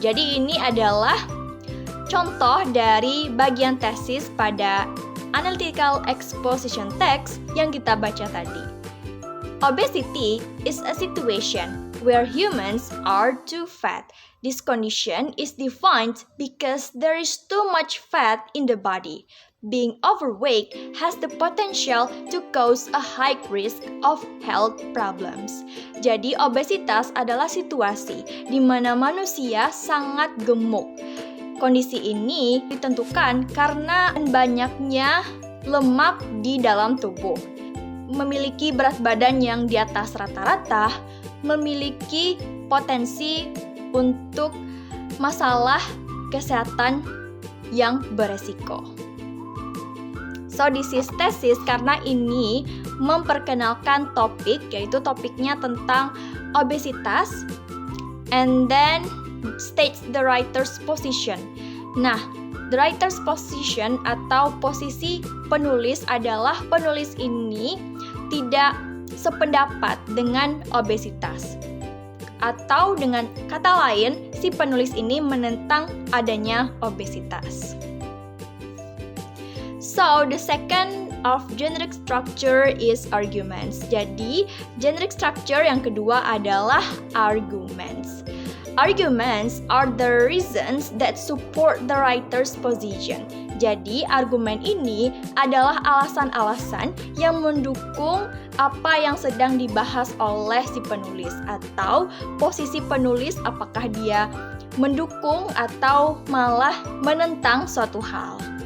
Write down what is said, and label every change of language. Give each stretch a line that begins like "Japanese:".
Indonesian: Jadi ini adalah contoh dari bagian tesis pada analytical exposition text yang kita baca tadi.
English: Obesity is a situation where humans are too fat. This condition is defined because there is too much fat in the body. Being overweight has the potential to cause a high risk of health problems.
Indonesian: Jadi, obesitas adalah situasi di mana manusia sangat gemuk. Kondisi ini ditentukan karena banyaknya lemak di dalam tubuh. Memiliki berat badan yang di atas rata-rata, memiliki potensi untuk masalah kesehatan yang beresiko.
English: So, this is thesis
Indonesian: karena ini memperkenalkan topik, yaitu topiknya tentang obesitas,
English: and then states the writer's position.
Indonesian: Nah,
English: the writer's position
Indonesian: atau posisi penulis adalah penulis ini tidak sependapat dengan obesitas. Atau dengan kata lain, si penulis ini menentang adanya obesitas.
English: So, the second of generic structure is arguments.
Indonesian: Jadi, generic structure yang kedua adalah arguments.
English: Arguments are the reasons that support the writer's position.
Indonesian: Jadi, argumen ini adalah alasan-alasan yang mendukung apa yang sedang dibahas oleh si penulis atau posisi penulis, apakah dia mendukung atau malah menentang suatu hal.